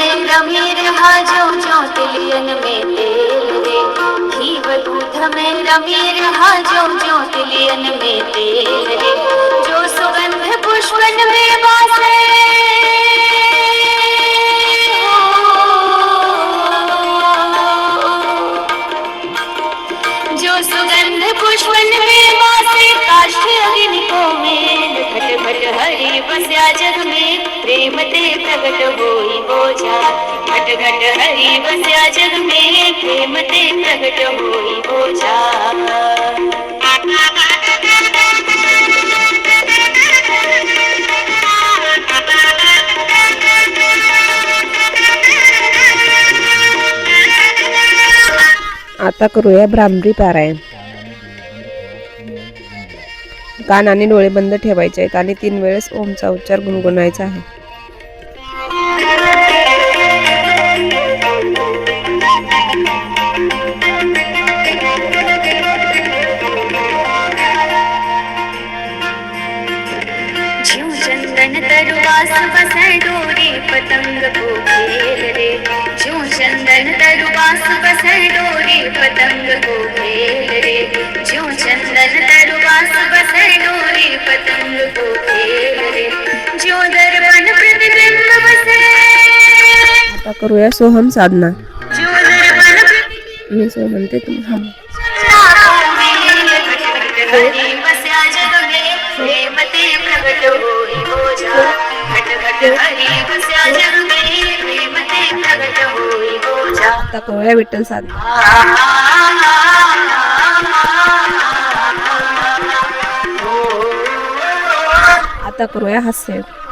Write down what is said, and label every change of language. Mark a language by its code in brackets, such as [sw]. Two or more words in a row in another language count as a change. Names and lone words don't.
[hi] रमे रहा जो तिलियन में तेल रे, घी व दूध में रमे रहा जो तिलियन में तेल रे, जो सुगंध पुष्पन में वासे, जो सुगंध पुष्पन में वासे, काष्ठ अग्नि को मेल, घट घट हरि बस्या जग में, प्रेम ते प्रगट होई बोझा, घट घट हरि बस्या जग में, प्रेम ते प्रगट होई बोझा। [mr] आता करूया भ्रामरी पारायण. कान आणि डोळे बंद ठेवायचे आहेत आणि 3 वेळेस ओमचा उच्चार गुणगुणायचा आहे. [hi] ज्यों चंदन तरुवास बसे डोरी पतंग को घेर रे, ज्यों चंदन तरुवास बसे डोरी पतंग को घेर रे, ज्यों चंदन तरुवास बसे डोरी पतंग को घेर रे, ज्यों दर्पण प्रतिबिंब बसे, [mr] आता करूया सोहम साधना. [hi] ज्यों दर्पण [mr] मी सो म्हणते तुम्ही हा. [hi] हरि बस्या जग में, प्रेम ते प्रगट होई बोझा, घट घट हरि बस्या जग में, प्रेम ते प्रगट होई बोझा. [mr] आता करूया विठ्ठल साधना. आता करूया हास्य.